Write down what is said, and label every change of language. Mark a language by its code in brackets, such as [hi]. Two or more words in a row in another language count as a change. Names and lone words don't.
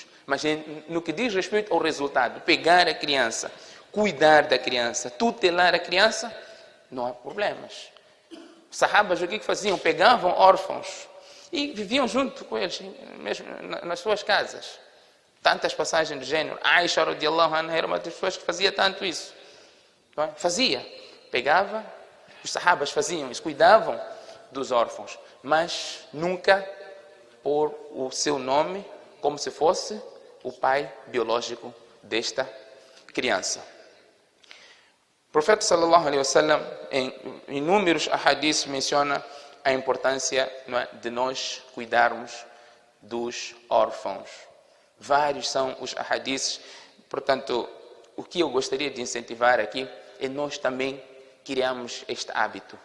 [pt] Mas no que diz respeito ao resultado, pegar a criança, cuidar da criança, tutelar a criança, não há problemas. Os sahabas o que faziam? Pegavam órfãos e viviam junto com eles, mesmo nas suas casas. Tantas passagens do gênero. Aisha [ar] رضي الله عنها [pt] era uma das pessoas que fazia tanto isso. Não é? Fazia. Pegava, os sahabas faziam isso, cuidavam dos órfãos, mas nunca por o seu nome, como se fosse o pai biológico desta criança. O profeta [ar] صلى الله عليه وسلم, [pt] em inúmeros ahadiths, menciona a importância, não é, de nós cuidarmos dos órfãos. Vários são os ahadiths. Portanto, o que eu gostaria de incentivar aqui é nós também criarmos este hábito.